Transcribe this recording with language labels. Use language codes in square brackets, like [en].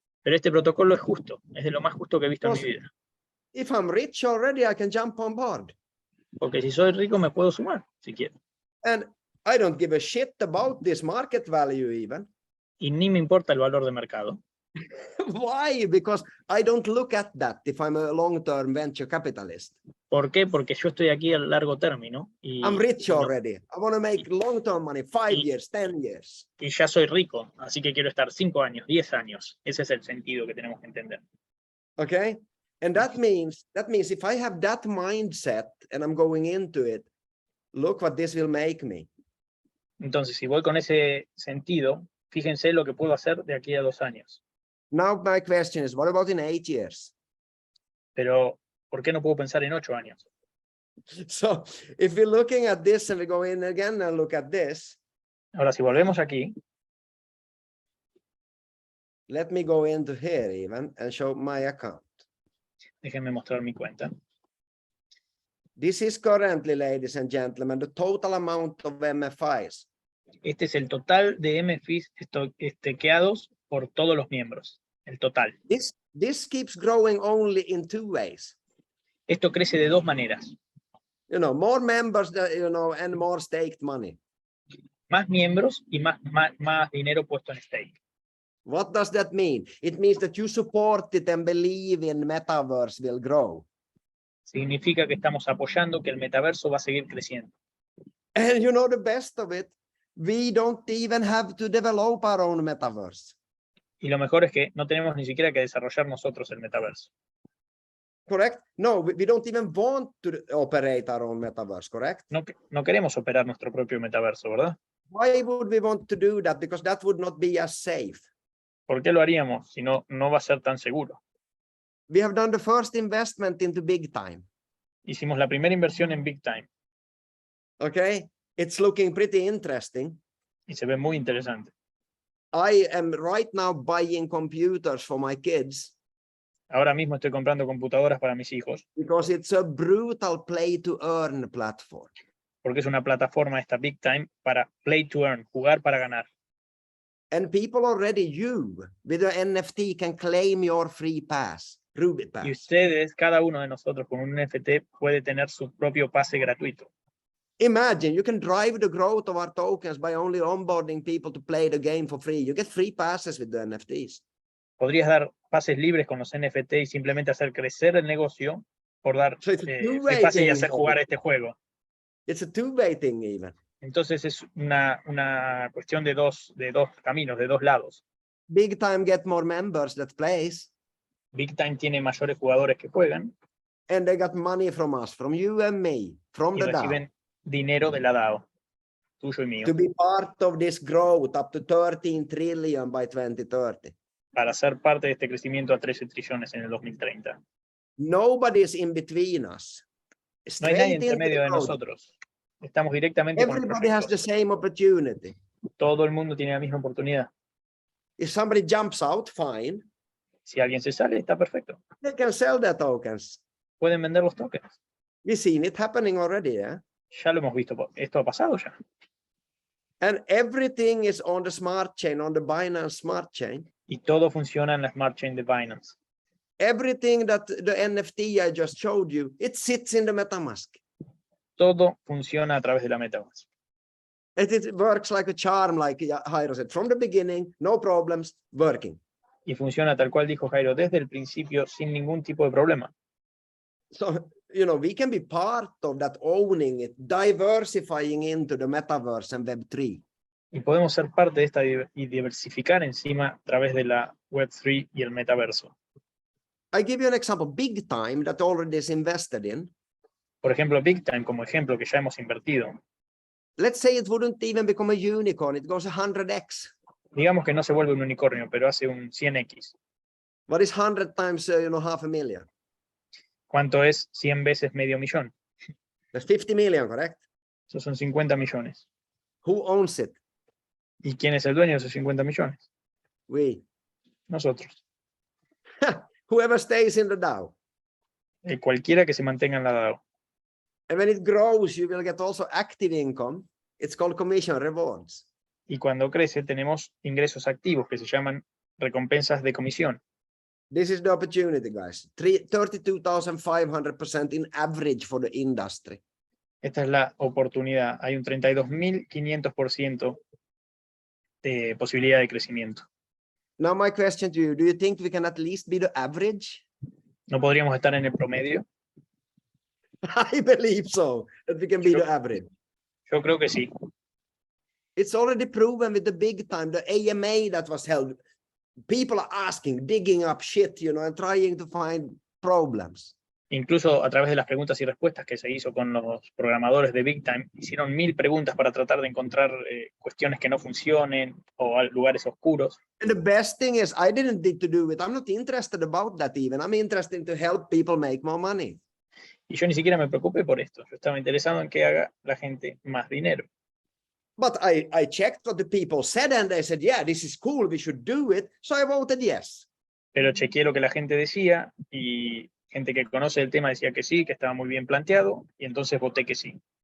[es] Pero este protocolo es justo, es de lo más justo que he visto en mi vida. [en] If I'm rich already, I can jump on board. [es] Porque si soy rico me puedo sumar, si quiero. [en] And I don't give a shit about this market value even. [es] Y ni me importa el valor de mercado. [en] Why? Because I don't look at that if I'm a long-term venture capitalist. [es] ¿Por qué? Porque yo estoy aquí a largo término. Y, [en] I'm rich already. I want to make long-term money, 5 years, 10 years. [es] Y ya soy rico, así que quiero estar 5 años, 10 años. Ese es el sentido que tenemos que entender. [en] Okay? And that means if I have that mindset and I'm going into it, look what this will make me. [es] Entonces, si voy con ese sentido, fíjense lo que puedo hacer de aquí a 2 años. [en] Now my question is, what about in 8 years? [es] Pero, ¿por qué no puedo pensar en 8 años? [en] So if we're looking at this and we go in again and look at this, [es] Ahora, si volvemos aquí, [en] Let me go into here even and show my account. [es] Déjenme mostrar mi cuenta. [en] This is currently, ladies and gentlemen, the total amount of MFIs. [es] Este es el total de MFIs estakeados por todos los miembros. El total. [en] This keeps growing only in two ways. [es] Esto crece de dos maneras. [en] You know, more members, and more staked money. [es] Más miembros y más dinero puesto en stake. [en] What does that mean? It means that you support it and believe in metaverse will grow. [es] Significa que estamos apoyando que el metaverso va a seguir creciendo. [en] And you know the best of it, we don't even have to develop our own metaverse. [es] Y lo mejor es que no tenemos ni siquiera que desarrollar nosotros el metaverso. [en] Correct? No, we don't even want to operate our own metaverse, correct? [es] No queremos operar nuestro propio metaverso, ¿verdad? [en] Why would we want to do that? Because that would not be as safe. [es] ¿Por qué lo haríamos si no va a ser tan seguro? [en] We have done the first investment into big time. [es] Hicimos la primera inversión en Big Time. [en] Okay, it's looking pretty interesting. [es] Y se ve muy interesante. [en] I am right now buying computers for my kids. [es] Ahora mismo estoy comprando computadoras para mis hijos. [en] Because it's a brutal play to earn platform. [es] Porque es una plataforma esta Big Time para play to earn, jugar para ganar. [en] And people already, you, with the NFT, can claim your free pass, Ruby pass. [es] Y ustedes, cada uno de nosotros con un NFT puede tener su propio pase gratuito. [en] Imagine you can drive the growth of our tokens by only onboarding people to play the game for free. You get free passes with the NFTs. [es] Podrías dar pases libres con los NFT y simplemente hacer crecer el negocio por dar free pases y hacer jugar este juego. [en] It's a two-way thing even. [es] Entonces es una cuestión de dos caminos, de dos lados. [en] Big Time get more members that plays. [es] Big Time tiene mayores jugadores que juegan. [en] And they got money from us, from you and me, from [es] Y [en] the DAO. [es] reciben dinero de la DAO, tuyo y mío. [en] To be part of this growth up to 13 trillion by 2030. [es] Para ser parte de este crecimiento a 13 trillones en el 2030. [en] Nobody is in between us. [es] No hay nadie [en] Straight [es] entre [en] into [es] medio [en] the [es] de [en] growth. [es] nosotros. Estamos directamente con el [en] Everybody has the [es] proyecto. [en] same opportunity. [es] Todo el mundo tiene la misma oportunidad. [en] If somebody jumps out, fine. [es] Si alguien se sale, está perfecto. [en] They can sell their tokens. [es] Pueden vender los tokens. [en] We've seen it happening already, yeah? [es] Ya lo hemos visto. Esto ha pasado ya. [en] And everything is on the smart chain, on the Binance smart chain. [es] Y todo funciona en la Smart Chain de Binance. [en] Everything that the NFT I just showed you, it sits in the MetaMask. [es] Todo funciona a través de la MetaMask. [en] It works like a charm, like Jairo said. From the beginning, no problems, working. [es] Y funciona tal cual dijo Jairo, desde el principio, sin ningún tipo de problema. [en] So, we can be part of that, owning it, diversifying into the metaverse and Web3. [es] Y podemos ser parte de esta y diversificar encima a través de la Web3 y el metaverso. [en] I give you an example, Big Time, that already is invested in. [es] Por ejemplo, Big Time como ejemplo que ya hemos invertido. [en] Let's say it wouldn't even become a unicorn, it goes 100x. [es] Digamos que no se vuelve un unicornio, pero hace un 100x. [en] What is 100 times, 500,000? [es] ¿Cuánto es 100 veces medio millón? [en] That's 50 million, correct? [es] Eso son 50 millones. [en] Who owns it? [es] ¿Y quién es el dueño de esos 50 millones? [en] We. [es] Nosotros. [en] Whoever stays in the DAO. [es] Cualquiera que se mantenga en la DAO. [en] And when it grows, you will get also active income. It's called commission rewards. [es] Y cuando crece tenemos ingresos activos que se llaman recompensas de comisión. [en] This is the opportunity, guys. 32,500% in average for the industry. [es] Esta es la oportunidad. Hay un 32.500% de posibilidad de crecimiento. [en] Now my question to you, do you think we can at least be the average? [es] ¿No podríamos estar en el promedio? [en] I believe so, that we can be the average. [es] Yo creo que sí. [en] It's already proven with the Big Time, the AMA that was held. People are asking, digging up shit, and trying to find problems. [es] Incluso a través de las preguntas y respuestas que se hizo con los programadores de Big Time, hicieron 1000 preguntas para tratar de encontrar cuestiones que no funcionen o lugares oscuros. [en] And the best thing is, I didn't need to do it. I'm not interested about that even. I'm interested to help people make more money. [es] Y yo ni siquiera me preocupé por esto. Yo estaba interesado en que haga la gente más dinero. [en] But I checked what the people said and they said, yeah, this is cool, we should do it. So I voted yes. [es] Pero chequeé lo que la gente decía y gente que conoce el tema decía que sí, que estaba muy bien planteado, y entonces voté que sí.